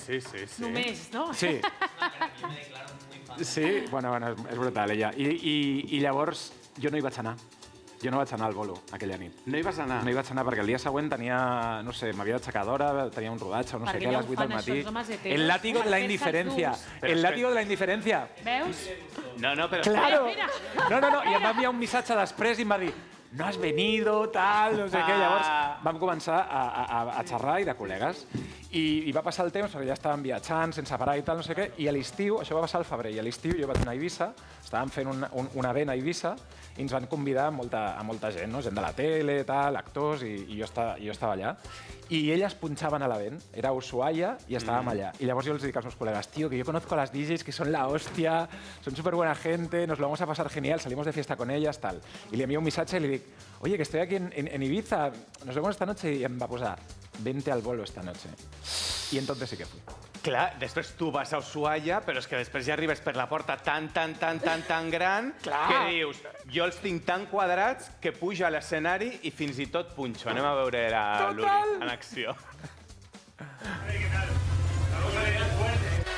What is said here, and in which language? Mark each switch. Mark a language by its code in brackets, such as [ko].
[ca] Sí. Només, no? Sí. Sí, bueno, és brutal, ella. I llavors jo no hi vaig anar. Jo no vaig anar al bolo aquella nit. No hi vas anar? No hi vaig anar perquè el dia següent tenia, no sé, m'havia d'aixecar d'hora, tenia un rodatge o no sé què, a les 8 del matí. [es] El látigo de la indiferencia. El látigo de la indiferencia. [ca] Veus? No, però... [es] Claro. [ca] Mira. No, i em va enviar un missatge després i em va dir [es] no has venido, [ca] tal, no sé què. Llavors vam començar a xerrar i de col·legues. I va passar el temps, perquè ja estàvem viatjant sense parar i tal, no sé què, i a l'estiu, això va passar al febrer, i a l'estiu jo vaig anar a Eivissa, estàvem fent un event a Eivissa i ens van convidar a molta gent, no? Gent de la tele, tal, actors, i jo estava allà. I elles punxaven a l'event, era a Ushuaia i estàvem allà. I llavors jo els dic als meus col·legues, [es] tío, que yo conozco a las DJs que son la hostia, son súper buena gente, nos lo vamos a pasar genial, salimos de fiesta con ellas, tal. [ca] I li envio un missatge i li dic, [es] oye, que estoy aquí en Ibiza, nos vemos esta noche, [ca] i em va posar, [es] vente al bolo esta noche. I entonces sí que fui. [ca] Clar, després tu vas a Ushuaia, però és que després ja arribes per la porta tan gran que dius, jo els tinc tan quadrats que pujo a l'escenari i fins i tot punxo. Anem a veure la Luri en acció. [es] ¿Qué tal? Vamos a ver fuerte.